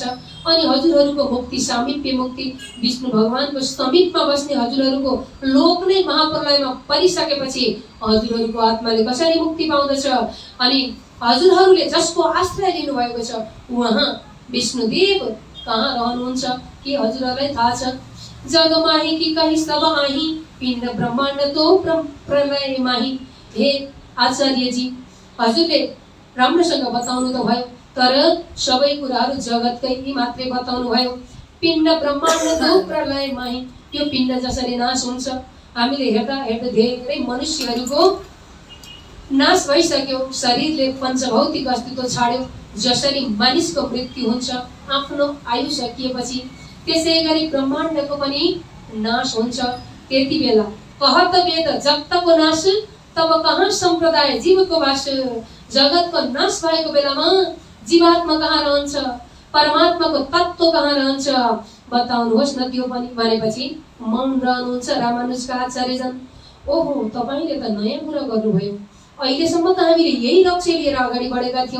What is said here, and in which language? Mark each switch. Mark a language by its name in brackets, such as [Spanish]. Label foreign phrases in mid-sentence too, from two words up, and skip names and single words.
[Nepali] अनि हजुरहरूको मुक्ति, सामिप्य मुक्ति, विष्णु भगवानको समीपमा बस्ने हजुरहरूको लोक नै महाप्रलयमा परिसकेपछि हजुरहरूको आत्माले कसरी मुक्ति पाउँदछ? अनि हजुरहरूले जसको आश्रय लिनुभएको छ उहाँ विष्णुदेव कहाँ रहनुहुन्छ के हजुरहरूलाई थाहा छ? [Awadhi] जगमाही कि कहीँ सब आही, पिण्ड ब्रह्माण्ड तो प्रलय माही। [Nepali] हे आचार्यजी, हजुरले राम्रोसँग बताउनु त भयो, तर सबै कुराहरू जगतकै मात्रै बताउनु भयो। [Awadhi] पिण्ड ब्रह्माण्ड तो प्रलय माही, [Nepali] यो पिण्ड जसरी नाश हुन्छ, हामीले हेर्दा हेर्दा धेरै मनुष्यहरूको नाश भइसक्यो। शरीरले पञ्चभौतिक अस्तित्व छाड्यो। जसरी मानिसको मृत्यु हुन्छ आफ्नो आयु सकिएपछि, त्यसै गरी ब्रह्माण्डको पनि नाश हुन्छ। त्यति बेला [Awadhi] कहत वेद जब तक नाश तब कहाँ सम्प्रदाय जीवको वास। [Nepali] जगतको नाश भएको बेलामा जीवात्मा कहाँ रहन्छ? परमात्माको तत्त्व कहाँ रहन्छ? बताउनुहोस् न त्यो पनि। भनेपछि मौन रहनुहुन्छ रामानुजका आचार्यजन। ओहो, तपाईँले त नयाँ कुरा गर्नुभयो। अहिलेसम्म त हामीले यही लक्ष्य लिएर अगाडि बढेका थियौँ।